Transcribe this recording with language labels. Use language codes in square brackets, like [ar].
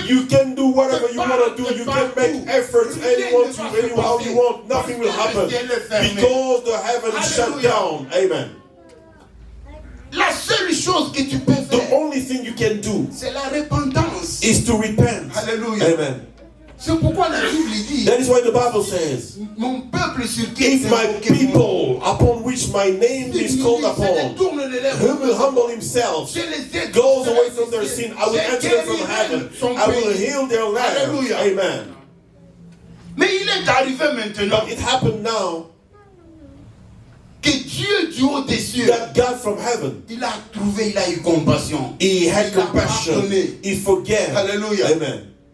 [en] you can do whatever you want to do. You can make efforts anyhow you want. Nothing will happen because the heaven is shut down. Amen. [fr] La seule chose que tu peux [en] The [fr] faire, [en] only thing you can do [fr] c'est la repentance. [en] is to repent. [fr] Alléluia. [en] Amen. [fr] C'est pourquoi la Bible dit, [en] That is why the Bible says, [fr] mon peuple sur qui [en] if my people upon which my name is called upon, who will humble himself, goes away from their sin, I will answer them from heaven. I will heal their land. [fr] Alléluia. [en] Amen. [fr] Mais il est arrivé maintenant [en] But it happened now [fr] que Dieu du haut des cieux, [en] that God from heaven, [fr] il a trouvé, il a eu compassion. [en] He had [fr] Il a [en] compassion. [fr] pardonné. [en] He forgave. [fr] Alléluia. [en] Amen.